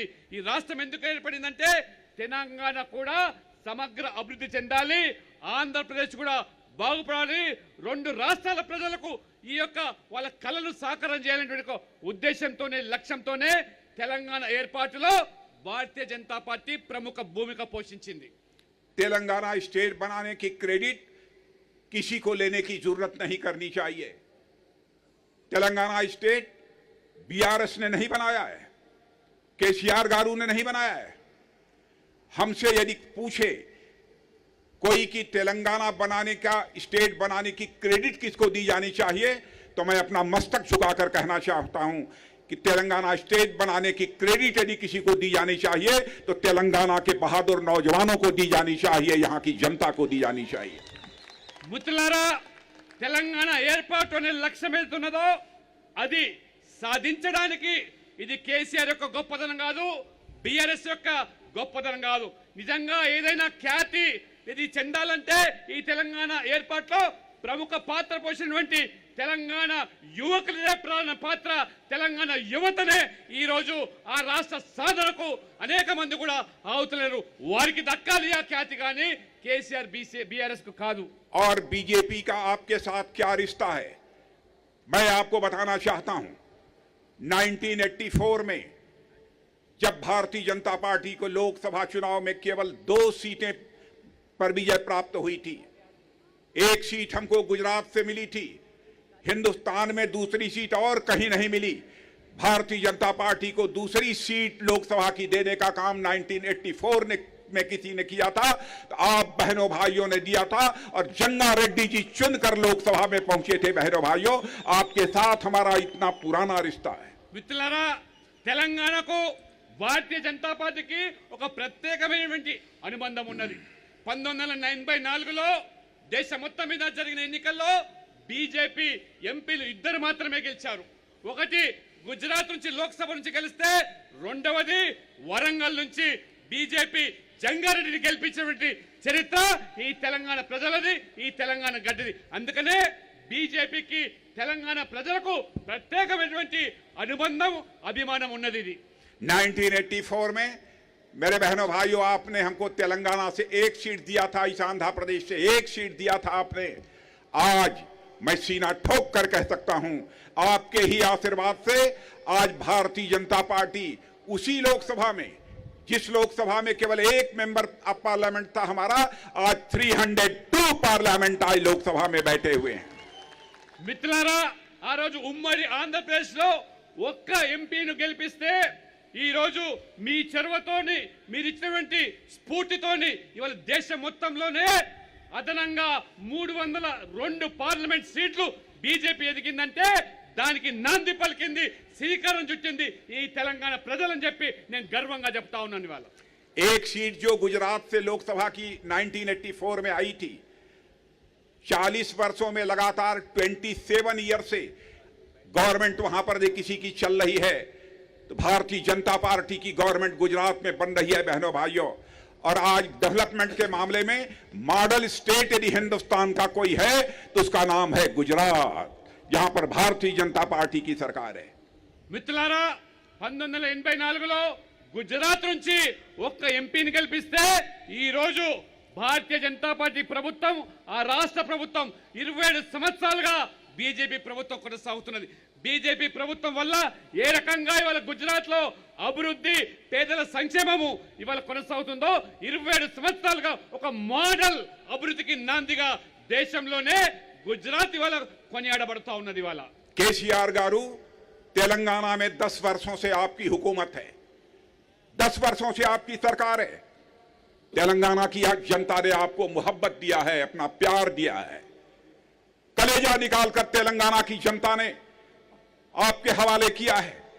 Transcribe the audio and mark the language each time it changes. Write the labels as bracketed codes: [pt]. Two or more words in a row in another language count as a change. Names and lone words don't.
[te] ఈ రాష్ట్రం ఎందుకు ఏర్పడిందంటే తెలంగాణ కూడా సమగ్ర అభివృద్ధి చెందాలి, ఆంధ్రప్రదేశ్ కూడా బాగుపడాలి, రెండు రాష్ట్రాల ప్రజలకు ఈ యొక్క వాళ్ళ కళను సాకారం చేయాలనే ఉద్దేశంతోనే, లక్ష్యంతోనే తెలంగాణ ఏర్పాటులో భారతీయ జనతా పార్టీ ప్రముఖ భూమిక పోషించింది. [hi] तेलंगाना स्टेट बनाने की क्रेडिट किसी को लेने की जरूरत नहीं करनी चाहिए. तेलंगाना स्टेट बीआरएस ने नहीं बनाया है, केसीआर गारू ने नहीं बनाया है. हमसे यदि पूछे कोई कि तेलंगाना बनाने का, स्टेट बनाने की क्रेडिट किसको दी जानी चाहिए, तो मैं अपना मस्तक झुकाकर कहना चाहता हूं कि तेलंगाना स्टेट बनाने की क्रेडिट यदि किसी को दी जानी चाहिए तो तेलंगाना के बहादुर नौजवानों को दी जानी चाहिए, यहां की जनता को दी जानी चाहिए. [te] మిత్రులారా, తెలంగాణ ఏర్పాటు అనే లక్ష్యం ఏదున్నదో అది సాధించడానికి ఇది కేసీఆర్ యొక్క గొప్పదనం కాదు, బీఆర్ఎస్ యొక్క గొప్పదనం కాదు. నిజంగా ఏదైనా ఖ్యాతి ఇది చెందాలంటే ఈ తెలంగాణ ఏర్పాటులో ప్రముఖ పాత్ర పోషించినటువంటి తెలంగాణ యువకులదే ప్రధాన పాత్ర. తెలంగాణ యువతనే ఈ రోజు ఆ రాష్ట్ర సాధనకు అనేక మంది కూడా ఆవుతున్నారు. వారికి దక్కాలి ఆ ఖ్యాతి, కానీ కేసీఆర్ బీఆర్ఎస్ కు కాదు. [hi] और बीजेपी का आपके साथ क्या रिश्ता है, मैं आपको बताना चाहता हूं. 1984 में जब भारतीय जनता पार्टी को लोकसभा चुनाव में केवल 2 सीटें पर विजय प्राप्त हुई थी, एक सीट हमको गुजरात से मिली थी, हिंदुस्तान में दूसरी सीट और कहीं नहीं मिली. भारतीय जनता पार्टी को दूसरी सीट लोकसभा की देने का काम 1984 में किसी ने किया था, तो आप बहनों भाइयों ने दिया था, और जंगा रेड्डी जी चुनकर लोकसभा में पहुंचे थे. बहनों भाइयों, आपके साथ हमारा इतना पुराना रिश्ता है. [te] మిత్రులారా, తెలంగాణకు భారతీయ జనతా పార్టీకి ఒక ప్రత్యేకమైనటువంటి అనుబంధం ఉన్నది. 1984లో దేశ మొత్తం మీద జరిగిన ఎన్నికల్లో బీజేపీ ఎంపీలు 2 మాత్రమే గెలిచారు. ఒకటి గుజరాత్ నుంచి లోక్సభ నుంచి గెలిస్తే, రెండవది వరంగల్ నుంచి బీజేపీ జంగారెడ్డిని గెలిపించినటువంటి చరిత్ర ఈ తెలంగాణ ప్రజలది, ఈ తెలంగాణ గడ్డది. అందుకనే బీజేపీకి తెలంగాణ ప్రజలకు ప్రత్యేకమైనటువంటి అనుబంధం, అభిమానం ఉన్నది. [hi] 1984 में मेरे बहनों भाइयों, आपने हमको तेलंगाना से 1 सीट दिया था, इस आंध्र प्रदेश से 1 सीट दिया था आपने. आज मैं सीना ठोक कर कह सकता हूं, आपके ही आशीर्वाद से आज भारतीय जनता पार्टी उसी लोकसभा में, जिस लोकसभा में केवल 1 [en] member of parliament [hi] था हमारा, आज 302 पार्लियामेंट आज लोकसभा में बैठे हुए हैं. [te] మిత్రులారా, ఆ రోజు ఉమ్మడి ఆంధ్రప్రదేశ్ లో ఒక్క ఎంపీని గెలిపిస్తే ఈ రోజు మీ చొరవతోని, మీరు ఇచ్చినటువంటి స్ఫూర్తితోని ఇవాళ దేశం మొత్తంలోనే అదనంగా 302 పార్లమెంట్ సీట్లు బీజేపీ ఎదిగిందంటే దానికి నాంది పలికింది, శ్రీకారం చుట్టింది ఈ తెలంగాణ ప్రజలని చెప్పి నేను గర్వంగా చెప్తా ఉన్నాను ఇవాళ. [hi] एक सीट जो गुजरात से लोकसभा की 1984 में आई थी, 40 वर्षों में लगातार 27 ईयर से गवर्नमेंट वहां पर किसी की चल रही है, तो भारतीय जनता पार्टी की गवर्नमेंट गुजरात में बन रही है बहनों भाइयों. और आज डेवलपमेंट के मामले में [en] model state [hi] यदि हिंदुस्तान का कोई है तो उसका नाम है गुजरात, जहां पर भारतीय जनता पार्टी की सरकार है. [te] మిత్రులారా, 1984లో గుజరాత్ నుంచి ఒక్క ఎంపీని గెలిపిస్తే ఈ రోజు భారతీయ జనతా పార్టీ ప్రభుత్వం, ఆ రాష్ట్ర ప్రభుత్వం 27 సంవత్సరాలుగా బీజేపీ ప్రభుత్వం కొనసాగుతున్నది. బీజేపీ ప్రభుత్వం వల్ల ఏ రకంగా ఇవాళ గుజరాత్ లో అభివృద్ధి, పేదల సంక్షేమము ఇవాళ కొనసాగుతుందో 27 సంవత్సరాలుగా ఒక మోడల్ అభివృద్ధికి నాందిగా దేశంలోనే గుజరాత్ ఇవాళ కొనియాడబడుతూ ఉన్నది. ఇవాళ [hi] केसीआर गारू, तेलंगाना में 10 वर्षों से आपकी हुकूमत है, 10 वर्षों से आपकी सरकार है. तेलंगाना की जनता ने आपको मोहब्बत दिया है, अपना प्यार दिया है. कलेजा निकालकर तेलंगाना की जनता ने आपके हवाले किया है.